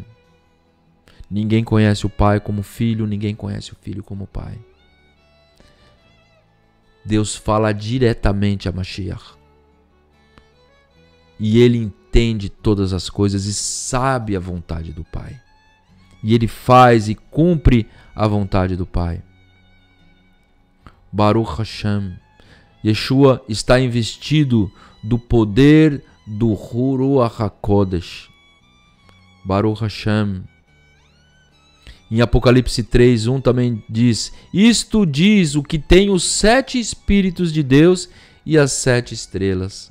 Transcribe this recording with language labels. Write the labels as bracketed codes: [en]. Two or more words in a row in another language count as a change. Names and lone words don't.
[pt] Ninguém conhece o Pai como Filho, ninguém conhece o Filho como Pai. Deus fala diretamente a Mashiach. E ele entende todas as coisas e sabe a vontade do Pai. E ele faz e cumpre a vontade do Pai. [he] Baruch Hashem. [pt] Yeshua está investido do poder do [he] Ruach HaKodesh. Baruch Hashem. [pt] Em Apocalipse 3:1 também diz: isto diz o que tem os 7 Espíritos de Deus e as 7 estrelas.